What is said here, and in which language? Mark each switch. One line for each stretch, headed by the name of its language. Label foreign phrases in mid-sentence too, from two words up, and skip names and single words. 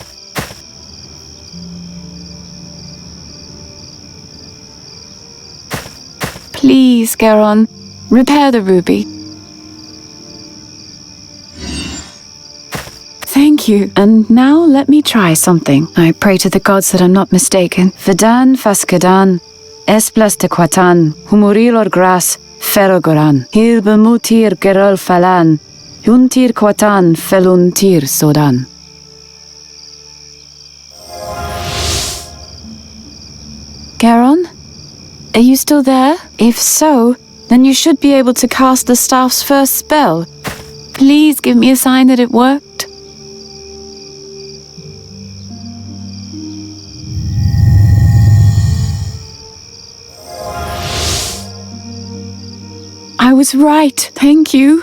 English: Please, Geron, repair the ruby. Thank you. And now let me try something. I pray to the gods that I'm not mistaken. Vedan fascadan, esplas te quatan, humurilor gras, ferrogoran, hilbemutir gerol falan, juntir quatan feluntir sodan. Geron? Are you still there? If so, then you should be able to cast the staff's first spell. Please give me a sign that it worked. I was right. Thank you.